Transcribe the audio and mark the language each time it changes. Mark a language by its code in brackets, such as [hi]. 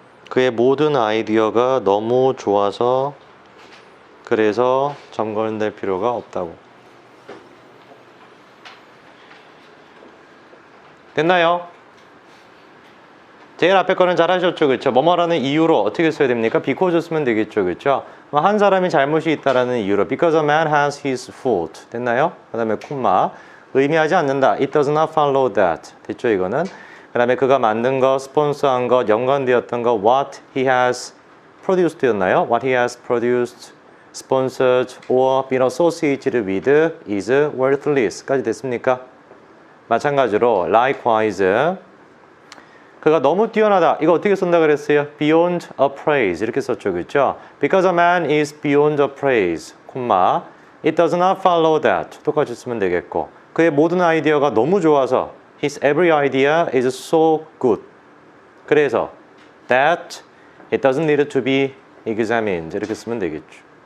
[ko] 그의 모든 아이디어가 너무 좋아서 그래서 점검될 필요가 없다고. 됐나요? 제일 앞에 거는 잘 하셨죠, 그렇죠? 뭐뭐라는 이유로 어떻게 써야 됩니까? because 쓰면 되겠죠, 그렇죠? 한 사람이 잘못이 있다라는 이유로 [en] because a man has his fault. [ko] 됐나요? 그 다음에 콤마 의미하지 않는다. [en] It does not follow that. [ko] 됐죠, 이거는? 그 다음에 그가 만든 것, 스폰서한 것, 연관되었던 것, [en] what he has produced [ko] 였나요? [en] What he has produced, sponsored, or been associated with is worthless. [ko] 까지 됐습니까? 마찬가지로 [en] likewise [ko] 그가 너무 뛰어나다. 이거 어떻게 쓴다 그랬어요? beyond appraise 이렇게 썼죠, 그렇죠? [en] Because a man is beyond appraise, 콤마 it does not follow that [ko] 똑같이 쓰면 되겠고 그의 모든 아이디어가 너무 좋아서 [en] his every idea is so good. [ko] 그래서 [en] that it doesn't need to be examined [ko] 이렇게 쓰면 되겠죠.